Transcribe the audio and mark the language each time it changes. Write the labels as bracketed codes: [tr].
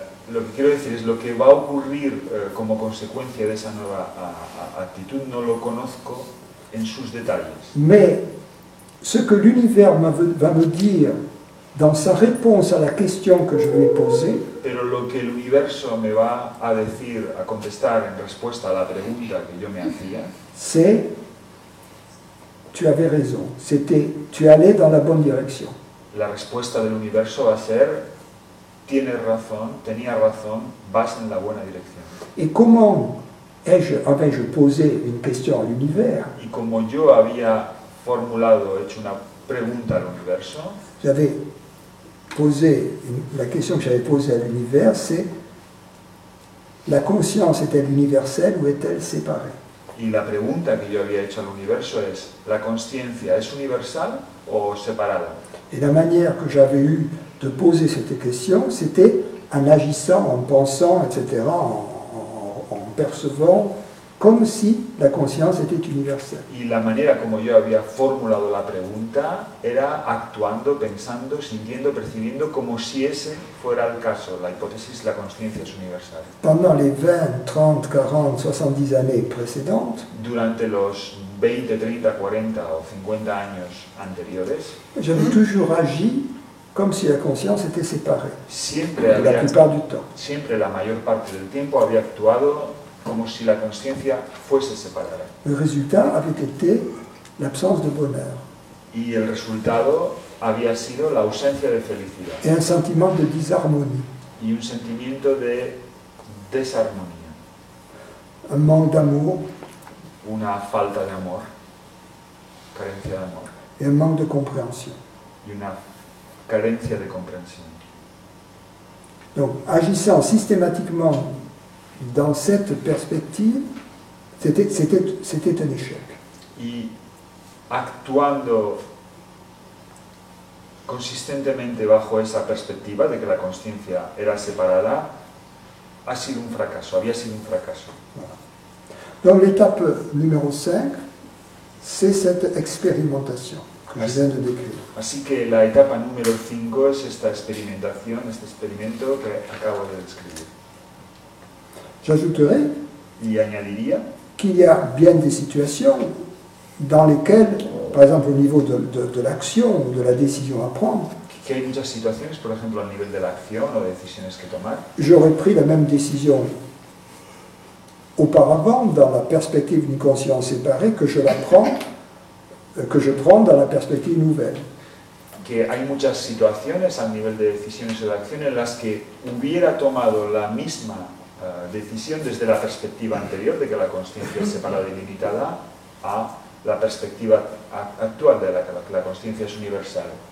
[es] Lo que quiero decir es lo que va a ocurrir como consecuencia de esa nueva actitud, no lo conozco en sus detalles. [fr] Mais ce que l'univers va me dire dans sa réponse à la question que je lui ai posée, [es] Pero lo que el universo me va a decir, a contestar en respuesta a la pregunta que yo me hacía, [fr] c'est tu avais raison, tu allais dans la bonne direction. [es] la respuesta del universo va a ser tienes razón, tenía razón, vas en la buena dirección. [fr] Et comment avais-je posé une question à l'univers? [es] Y como yo había formulado, hecho una pregunta al universo, [fr] J'avais posé, la question que j'avais posée à l'univers, c'est la conscience est-elle universelle ou est-elle séparée? [es] y la pregunta que yo había hecho al universo es, ¿la conciencia es universal o separada? [fr] Et la manière que j'avais eue de poser cette question, c'était en agissant, en pensant, etc., en percevant, comme si la conscience était universelle. [es] Y la manera como yo había formulado la pregunta era actuando, pensando, sintiendo, percibiendo como si ese fuera el caso, la hipótesis, la conciencia es universal. [fr] Pendant les 20, 30, 40, 70 années précédentes, [es] Durante los 20, 30, 40 o 50 años anteriores, [fr] j'avais toujours agi comme si la conscience était séparée, [es] siempre, [fr] la plupart du temps. [es] siempre la mayor parte del tiempo había actuado como si la conciencia fuese separada. [fr] Le résultat avait été l'absence de bonheur [es] Y el resultado había sido la ausencia de felicidad [fr] et un sentiment de disharmonie, [es] y un sentimiento de desarmonía, [fr] un manque d'amour [es] una falta de amor, carencia de amor [fr] et un manque de compréhension. [es] y una carencia de comprensión. [fr] Donc, agissant systématiquement dans cette perspective, c'était un échec. [es] Y actuando consistentemente bajo esa perspectiva de que la conciencia era separada, ha sido un fracaso, había sido un fracaso. [fr] Voilà. Donc l'étape numéro 5, c'est cette expérimentation que je viens de décrire. [es] Así que la etapa número 5 es esta experimentación, este experimento que acabo de describir. [fr] J'ajouterai [es] Y añadiría [fr] qu'il y a bien des situations dans lesquelles, par exemple au niveau de l'action ou de la décision à prendre, [es] que hay muchas situaciones, por ejemplo, a nivel de la acción o decisiones que tomar, [fr] j'aurais pris la même décision auparavant dans la perspective d'une conscience séparée que je la prends que je prends dans la perspective nouvelle. [es] Que hay muchas situaciones a nivel de decisiones o de acción en las que hubiera tomado la misma decisión desde la perspectiva anterior de que la consciencia es separada y limitada a la perspectiva actual de la que la consciencia es universal.